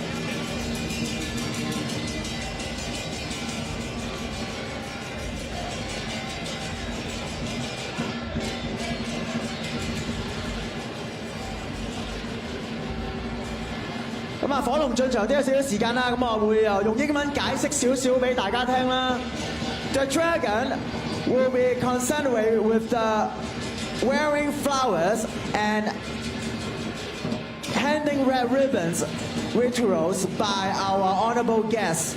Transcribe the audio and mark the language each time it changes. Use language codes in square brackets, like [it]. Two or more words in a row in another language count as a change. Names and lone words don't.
[yue] 咁啊，火龍進場都有少少時間啦，咁我會用英文解釋少少俾大家聽啦。 [en] The dragon will be concerned with the wearing flowers and handing red ribbons rituals by our honourable guests。